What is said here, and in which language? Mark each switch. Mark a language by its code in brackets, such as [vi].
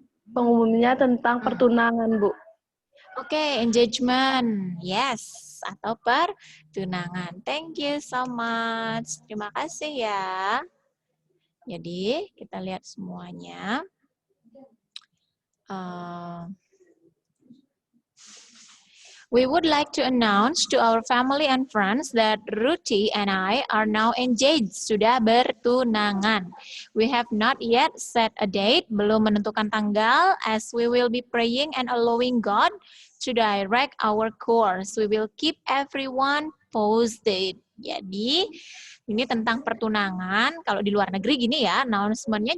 [id] Pengumumnya tentang pertunangan, Bu. Oke, engagement. Yes, atau pertunangan. [en] Thank you so much. [id] Terima kasih ya. Jadi, kita lihat semuanya. [en] We would like to announce to our family and friends that Ruti and I are now engaged, [id] sudah bertunangan. [en] We have not yet set a date, [id] belum menentukan tanggal, [en] as we will be praying and allowing God to direct our course. We will keep everyone posted. [id] Jadi, ini tentang pertunangan. Kalau di luar negeri gini ya, announcement-nya.